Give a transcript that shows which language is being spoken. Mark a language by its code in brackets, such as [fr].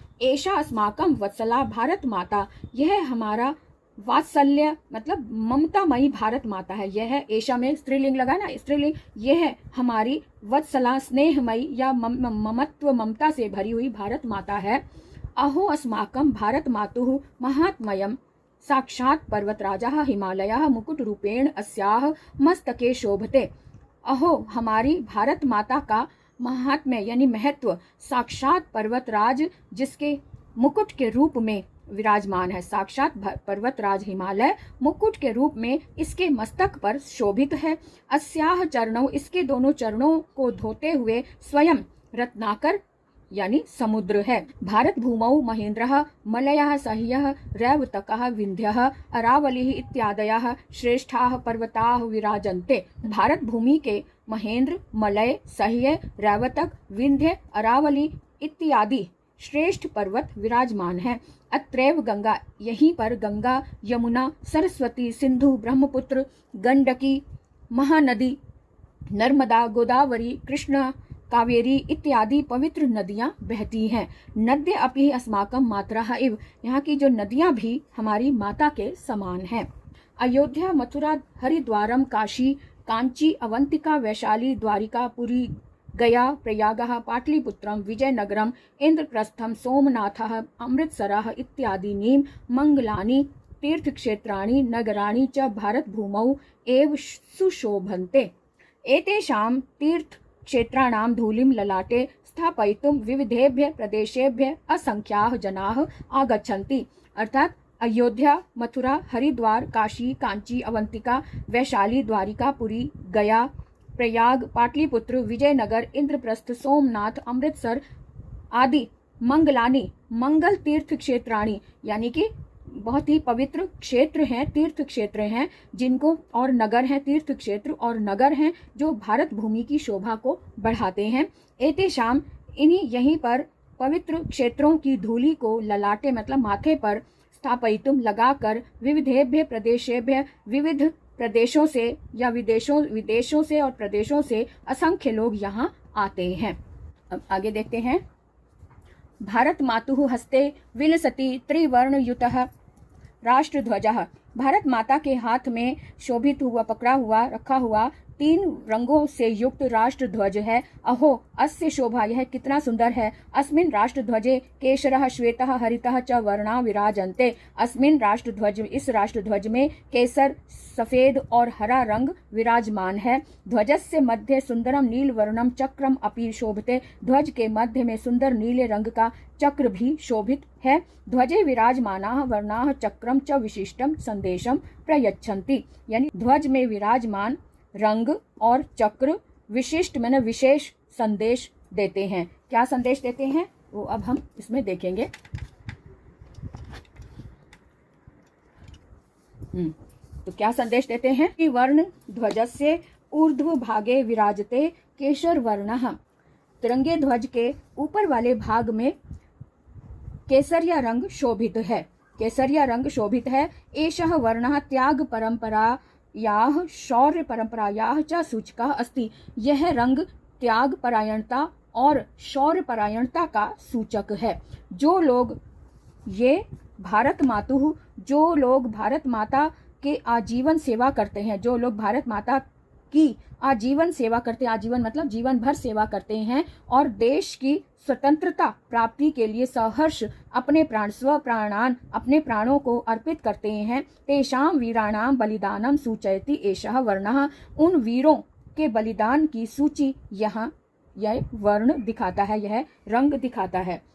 [sa] एषा अस्माकं वत्सला भारत माता, [hi] यह हमारा वात्सल्य मतलब ममतामयी भारत माता है। यह है, एषा में स्त्रीलिंग लगा ना, स्त्रीलिंग, यह है हमारी वत्सला स्नेहमयी या ममत्व ममता से भरी हुई भारत माता है। [sa] अहो अस्माकं भारत मातुः महात्म्यं साक्षात् पर्वतराजः हिमालयः मुकुट रूपेण अस्याः मस्तके शोभते। [hi] अहो, हमारी भारत माता का महात्म्य यानी महत्व साक्षात पर्वतराज जिसके मुकुट के रूप में विराजमान है। साक्षात पर्वतराज हिमालय मुकुट के रूप में इसके मस्तक पर शोभित है। अस्याह चरणों, इसके दोनों चरणों को धोते हुए स्वयं रत्नाकर यानी समुद्र है। [sa] भारत भूमौ महेंद्रः मलयः सह्यः रैवतकः विंध्यः अरावलिः इत्यादयः श्रेष्ठाः पर्वताः विराजन्ते। [hi] भारत भूमि के महेंद्र, मलय, सह्य, रैवतक, विंध्य, अरावली इत्यादि श्रेष्ठ पर्वत विराजमान है। अत्रैव गंगा, यहीं पर गंगा, यमुना, सरस्वती, सिंधु, ब्रह्मपुत्र, गंडकी, महानदी, नर्मदा, गोदावरी, कृष्णा, कावेरी इत्यादि पवित्र नदियां बहती हैं। [sa] नद्य अपि अस्माकं मातरः इव, [hi] यहाँ की जो नदियां भी हमारी माता के समान हैं। [sa] अयोध्या, मथुरा, हरिद्वारम, काशी, कांची, अवंतिका, वैशाली, द्वारिका, पुरी, गया, प्रयागः, पाटलिपुत्रम, विजयनगरम, इंद्रप्रस्थम, सोमनाथः, अमृतसरः इत्यादीनि मंगलानि तीर्थक्षेत्राणि नगराणि च भारतभूमौ एव सुशोभन्ते। एतेषां तीर्थक्षेत्राणां धूलिं ललाटे स्थापयितुं विविधेभ्यः प्रदेशेभ्यः असंख्याः जनाः आगच्छन्ति। [hi] अर्थात अयोध्या, मथुरा, हरिद्वार, काशी, कांची, अवंतिका, वैशाली, द्वारिका, पुरी, गया, प्रयाग, पाटलिपुत्र, विजयनगर, इंद्रप्रस्थ, सोमनाथ, अमृतसर आदि मंगलानी, मंगल तीर्थ क्षेत्राणी यानी कि बहुत ही पवित्र क्षेत्र हैं, तीर्थ क्षेत्र हैं जिनको, और नगर हैं, तीर्थ क्षेत्र और नगर हैं जो भारत भूमि की शोभा को बढ़ाते हैं। एतेषाम, इन्हीं यहीं पर पवित्र क्षेत्रों की धूलि को ललाटे मतलब माथे पर स्थापयितुम लगाकर विविधेभ्य प्रदेशेभ्य विविध प्रदेशों से या विदेशों से और प्रदेशों से असंख्य लोग यहाँ आते हैं। अब आगे देखते हैं। [sa] भारत मातुः हस्ते विलसति त्रिवर्णयुतः राष्ट्रध्वजः। [hi] भारत माता के हाथ में शोभित हुआ, पकड़ा हुआ, रखा हुआ 3 रंगों से युक्त राष्ट्र ध्वज है। [sa] अहो अस्य शोभा, [hi] यह कितना सुंदर है। [sa] अस्मिन् राष्ट्रध्वजे केशरः श्वेतः हरितः च वर्णा विराजन्ते। [hi] अस्मिन् राष्ट्रध्वज, इस राष्ट्रध्वज में केसर, सफेद और हरा रंग विराजमान है। [sa] ध्वजस्य मध्ये सुंदरम नीलवर्णम चक्रम अपि शोभते। [hi] ध्वज के मध्य में सुंदर नीले रंग का चक्र भी शोभित है। [sa] ध्वजे विराजमानाः वर्णाः चक्रम च विशिष्टम संदेशम प्रयच्छन्ति। [hi] यानी ध्वज में विराजमान रंग और चक्र विशिष्ट मैंने विशेष संदेश देते हैं। क्या संदेश देते हैं वो अब हम इसमें देखेंगे। तो क्या संदेश देते हैं कि [sa] वर्ण ध्वजस्य ऊर्ध्व भागे विराजते केशर वर्णः। [hi] तिरंगे ध्वज के ऊपर वाले भाग में केसरिया रंग शोभित है। केसरिया रंग शोभित है। [sa] एषः वर्णः त्याग परंपरायाः शौर्य परंपरायाः च सूचकः अस्ति। [hi] यह रंग त्याग परायणता और शौर्य परायणता का सूचक है। जो लोग ये भारत मातुः, जो लोग भारत माता के आजीवन सेवा करते हैं, जो लोग भारत माता की आजीवन सेवा करते हैं, आजीवन मतलब जीवन भर सेवा करते हैं और देश की स्वतंत्रता प्राप्ति के लिए सहर्ष अपने अपने प्राणों को अर्पित करते हैं, [sa] तेषां वीराणां बलिदानम सूचयति एषः वर्णः, [hi] उन वीरों के बलिदान की सूची यहाँ यह वर्ण दिखाता है, यह रंग दिखाता है।